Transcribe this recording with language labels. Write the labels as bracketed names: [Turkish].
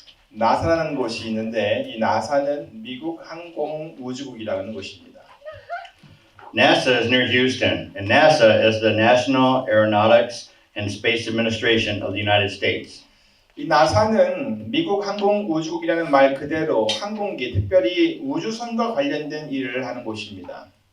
[Korean] 나사라는 곳이 있는데 이 나사는 미국 항공우주국이라는 곳입니다. [English] NASA is near Houston, and NASA is the National Aeronautics and Space Administration of the United States. [Korean] 이 나사는 미국 항공우주국이라는 말 그대로 항공기, 특별히 우주선과 관련된 일을 하는 곳입니다.